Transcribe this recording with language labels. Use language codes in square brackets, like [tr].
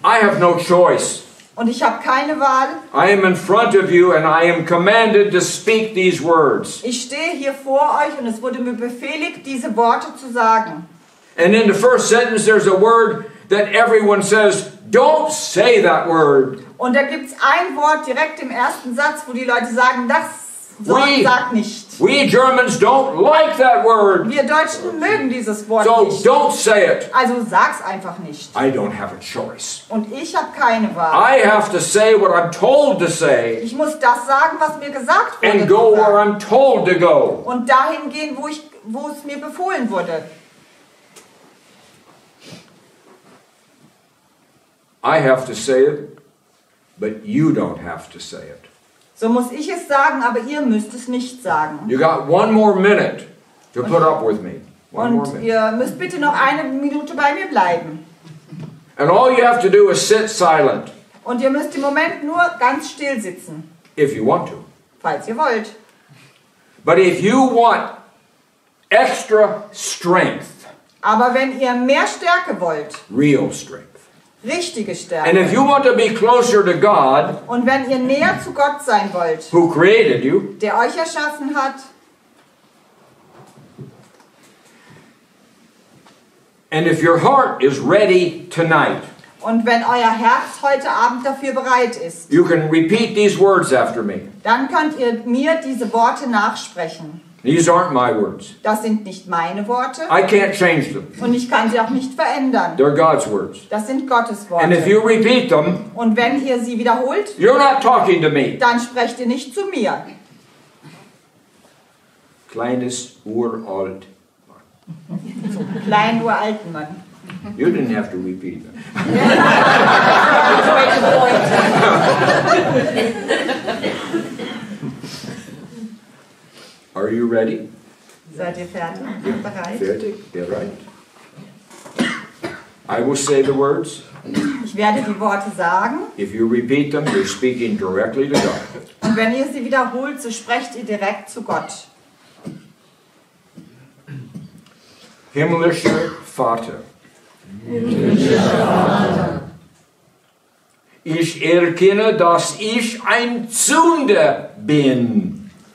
[en] I have no choice. [de] Und ich habe keine Wahl. [en] I am in front of you and I am commanded to speak these words. [de] Ich stehe hier vor euch und es wurde mir befehligt, diese Worte zu sagen. [en] And in the first sentence there's a word that everyone says, don't say that word. [de] Und da gibt es ein Wort direkt im ersten Satz, wo die Leute sagen, das sag nicht. [en] We Germans don't like that word. [de] Wir Deutschen mögen dieses Wort [en] So [de] nicht. [en] don't say it. [de] Also sag's einfach nicht. [en] I don't have a choice. [de] Und ich habe keine Wahl. [en] I have to say what I'm told to say [de] Ich muss das sagen, was mir gesagt wurde. [en] and go [de] zu sagen. [en] where I'm told to go. [de] Und dahin gehen, wo es mir befohlen wurde. [en] I have to say it, but you don't have to say it. [de] So muss ich es sagen, aber ihr müsst es nicht sagen. [en] You got one more minute to put up with me. One more [de] Und [en] minute. [de] ihr müsst bitte noch eine Minute bei mir bleiben. [en] And all you have to do is sit silent [de] Und ihr müsst im Moment nur ganz still sitzen, [en] if you want to. [de] falls ihr wollt. [en] But if you want extra strength, [de] Aber wenn ihr mehr Stärke wollt, [en] real strength, [de] richtige [en] and [de] Stärke, [en] if you want to be closer to God, [de] und wenn ihr näher zu Gott sein wollt, [en] who created you, [de] der euch erschaffen hat, [en] and if your heart is ready tonight, [de] und wenn euer Herz heute Abend dafür bereit ist, [en] you can repeat these words after me. [de] dann könnt ihr mir diese Worte nachsprechen. [en] These aren't my words. [de] Das sind nicht meine Worte [en] I can't change them. [de] und ich kann sie auch nicht verändern. [en] They're God's words. [de] Das sind Gottes [en] And if you [de] Worte. [en] repeat them, [de] Und wenn ihr sie wiederholt, [en] you're not talking to me. [de] dann sprecht ihr nicht zu mir. Kleines Uralt. Kleinen, uralten Mann. [en] You didn't have to repeat them. Are you ready? [de] Seid ihr fertig? Bereit? Fertig? Bereit? [en] I will say the words. [de] Ich werde die Worte sagen [en] If you repeat them, you're speaking directly to God. [de] und wenn ihr sie wiederholt, so sprecht ihr direkt zu Gott. Himmlischer Vater, ich erkenne, dass ich ein Sünder bin